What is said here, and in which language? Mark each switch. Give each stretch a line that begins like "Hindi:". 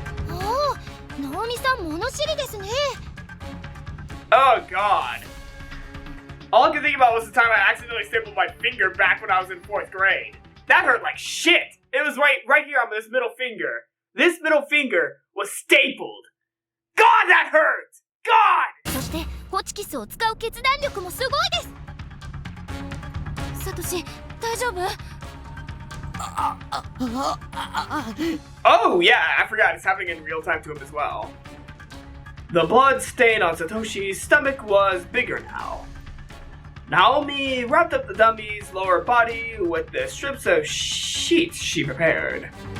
Japanese: おお、ナオミさん物知りですね。
English: Oh god. All I could think about was the time I accidentally stapled my finger back when I was in 4th grade. That hurt like shit. It was right here on this middle finger. This middle finger was stapled. God, that hurt! God!
Japanese: そしてホチキスを使う決断力もすごいです。サトシ、大丈夫？
English: Oh, yeah, I forgot. It's happening in real time to him as well. The blood stain on Satoshi's stomach was bigger now. Naomi wrapped up the dummy's lower body with the strips of sheets she prepared.